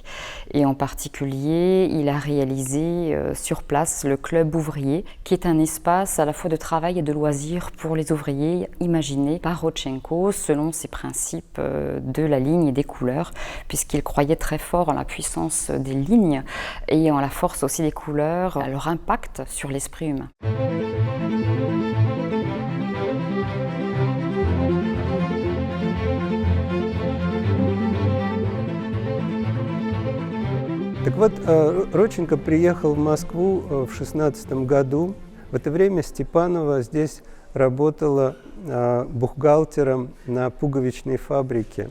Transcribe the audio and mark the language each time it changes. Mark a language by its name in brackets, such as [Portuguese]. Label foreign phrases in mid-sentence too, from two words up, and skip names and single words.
[French] Et en particulier, il a réalisé sur place le Club ouvrier, qui est un espace à la fois de travail et de loisirs pour les ouvriers, imaginé par Rodchenko selon ses principes de la ligne et des couleurs, puisqu'il croyait très fort en la puissance des lignes et en la force aussi des couleurs, à leur impact sur l'esprit humain. [Russian] Так вот, Родченко приехал в Москву в 16 году. В это время Степанова здесь работала бухгалтером на пуговичной фабрике.